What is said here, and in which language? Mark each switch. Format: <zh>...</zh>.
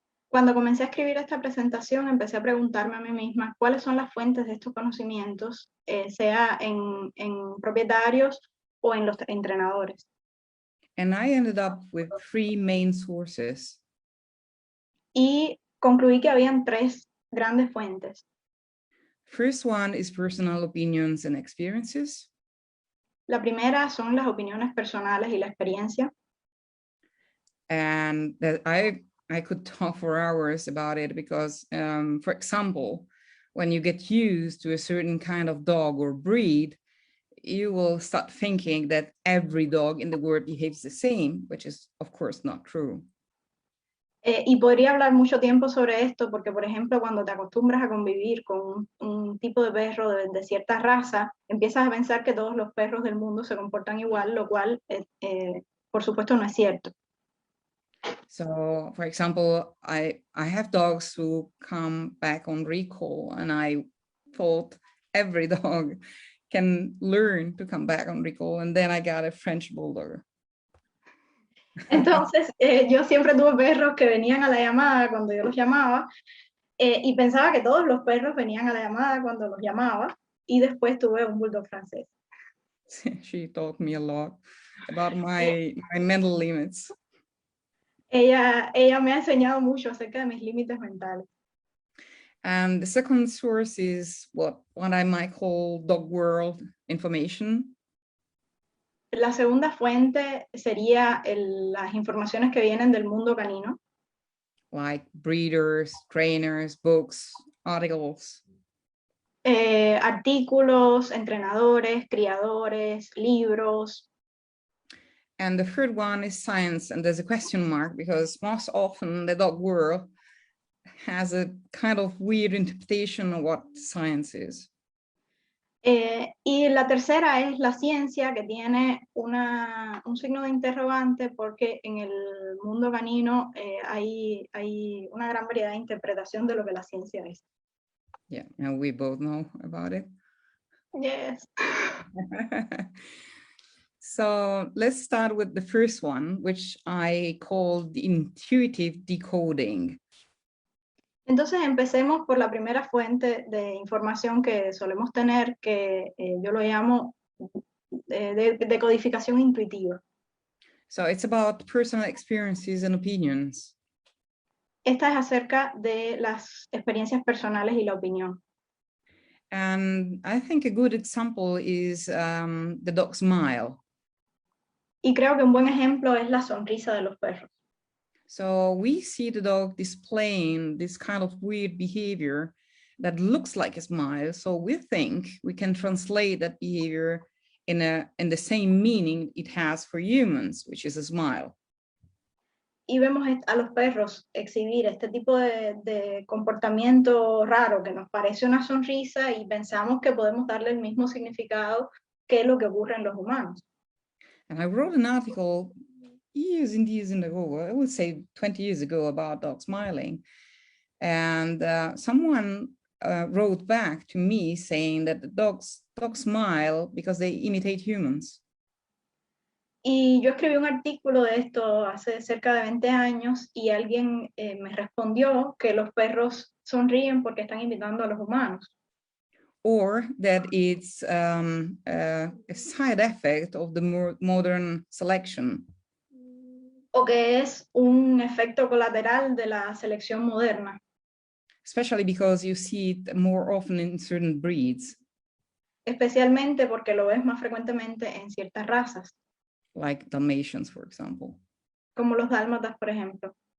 <es>Cuando comencé a escribir esta presentación, empecé a preguntarme a mí misma cuáles son las fuentes de estos conocimientos, sea en propietarios o en los entrenadores.</es> <en>And I ended up with 3 main sources.</en> <es>Y concluí que habían 3 grandes fuentes.</es> <en>First one is personal opinions and experiences.</en> <es>La primera son las opiniones personales y la experiencia.</es> <en>And that I could talk for hours about it because, for example, when you get used to a certain kind of dog or breed, you will start thinking that every dog in the world behaves the same, which is, of course, not true.</en> <es>Y podría hablar mucho tiempo sobre esto porque, por ejemplo, cuando te acostumbras a convivir con un tipo de perro de cierta raza, empiezas a pensar que todos los perros del mundo se comportan igual, lo cual, por supuesto, no es cierto.</es> <en>So, for example, I have dogs who come back on recall, and I thought every dog can learn to come back on recall, and then I got a French Bulldog.</en> <es>Entonces, yo siempre tuve perros que venían a la llamada cuando yo los llamaba, y pensaba que todos los perros venían a la llamada cuando los llamaba, y después tuve un bulldog francés.</es> <en>She taught me a lot about my mental limits.</en> <es>Ella me ha enseñado mucho acerca de mis límites mentales.</es> <en>And the second source is what I might call dog world information.</en> <es>La segunda fuente sería las informaciones que vienen del mundo canino.</es> <en>Like breeders, trainers, books, articles.</en> <es>Artículos, entrenadores, criadores, libros.</es> <en>And the third one is science, and there's a question mark because most often the dog world has a kind of weird interpretation of what science is.</en> <es>Y la tercera es la ciencia, que tiene un signo de interrogante porque en el mundo canino hay una gran variedad de interpretación de lo que la ciencia es.</es> <en>Yeah, and we both know about it. Yes. So let's start with the first one, which I call the intuitive decoding.</en> <es>Entonces empecemos por la primera fuente de información que solemos tener, que yo lo llamo de codificación intuitiva.</es> <en>So it's about personal experiences and opinions.</en> <es>Esta es acerca de las experiencias personales y la opinión.</es> <en>And I think a good example is the dog smile.</en> <es>Y creo que un buen ejemplo es la sonrisa de los perros.</es> <en>So we see the dog displaying this kind of weird behavior that looks like a smile. So we think we can translate that behavior in the same meaning it has for humans, which is a smile.</en> <es>Y vemos a los perros exhibir este tipo de comportamiento raro que nos parece una sonrisa y pensamos que podemos darle el mismo significado que lo que ocurre en los humanos.</es> <en>And I wrote an article years ago, I would say 20 years ago, about dog smiling. And someone wrote back to me saying that the dogs smile because they imitate humans.</en> <es>Y yo escribí un artículo de esto hace cerca de 20 años y alguien me respondió que los perros sonríen porque están imitando a los humanos.</es> <en>Or that it's a side effect of the more modern selection.</en> <es>O que es un efecto colateral de la selección moderna. Especially because you see it more often in certain breeds. Especialmente porque lo ves más frecuentemente en ciertas razas.</es> <en>Like Dalmatians, for example.</en> <es>Como los dálmatas, por ejemplo.</es>